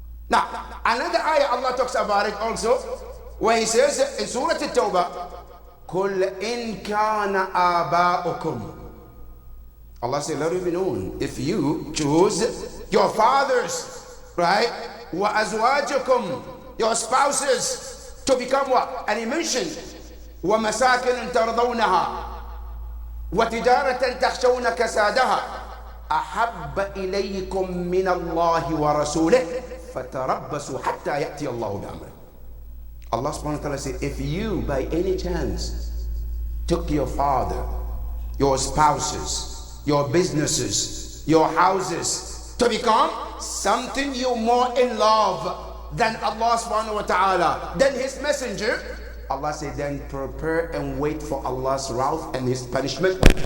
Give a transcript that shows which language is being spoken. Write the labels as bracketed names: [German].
[English] Now, another ayah Allah talks about it also, where He says in Surah At-Tawbah, [Arabic] قُلْ إِن كَانَ آبَاؤُكُمْ. [English] Allah said, let it be known, if you choose your fathers, right? [Arabic] وَأَزْوَاجُكُمْ, [English] your spouses, to become what? And He mentioned, [Arabic] وَمَسَاكِنٌ تَرْضَوْنَهَا وَتِجَارَةً تَخْشَوْنَ كَسَادَهَا أَحَبَّ إِلَيْكُمْ مِنَ اللَّهِ وَرَسُولِهِ فَتَرَبَّصُوا حَتَّى يَأْتِيَ اللَّهُ بِأَمْرِهِ. [English] Allah subhanahu wa ta'ala said, if you by any chance took your father, your spouses, your businesses, your houses to become something you're more in love than Allah subhanahu wa ta'ala, than His messenger, Allah said, then prepare and wait for Allah's wrath and His punishment.